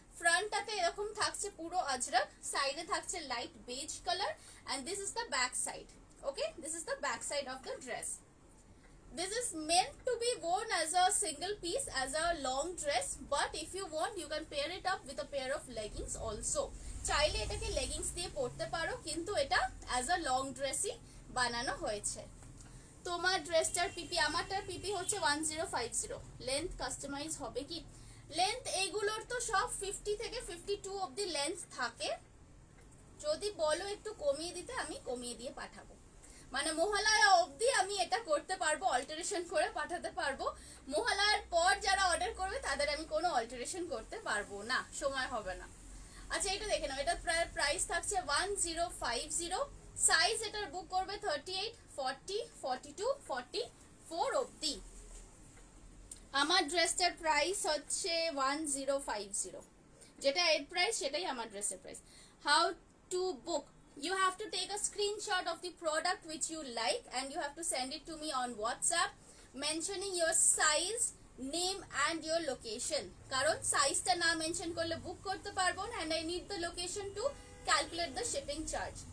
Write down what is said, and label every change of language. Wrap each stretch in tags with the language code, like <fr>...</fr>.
<bn>ফ্রন্টটাতে এরকম থাকছে পুরো আজরাক, সাইডে থাকছে light beige colour,</bn> <en>and this is the back side. Okay, this is the back side of the dress. This is meant to be worn as a single piece, as a long dress, but if you want you can pair it up with a pair of leggings also.</en> <bn>চাইলে এটাকে leggings দিয়ে পরতে পারো, কিন্তু এটা</bn> <en>as a long dress</en> <bn>ই বানানো হয়েছে। তোমার ড্রেসটার পিপি, আমারটার পিপি হচ্ছে 1050। লেন্থ কাস্টমাইজ হবে কি? লেন্থ এইগুলোর তো সব 50 থেকে 52 অবধি লেন্থ থাকে। যদি বলো একটু কমিয়ে দিতে, আমি কমিয়ে দিয়ে পাঠাবো। মানে মহালয়া অবধি আমি এটা করতে পারবো, অল্টারেশন করে পাঠাতে পারবো। মহালয়ার পর যারা অর্ডার করবে তাদের আমি কোনো অল্টারেশন করতে পারবো না, সময় হবে না। আচ্ছা, এটা দেখে নাও, এটা প্রাইস থাকছে 1050। সাইজ এটার বুক করবে 38, 40, 42, 44 অবধি। আমার ড্রেসটার প্রাইস হচ্ছে 1050, যেটা এর প্রাইস সেটাই আমার ড্রেসের price.</bn> <en>How to book? You have to take a screenshot of the product which you like and you have to send it to me on WhatsApp mentioning your size, name and your location.</en> <bn>কারণ সাইজটা না mention করলে বুক করতে পারবো না,</bn> <en>and I need the location to calculate the shipping charge.</en>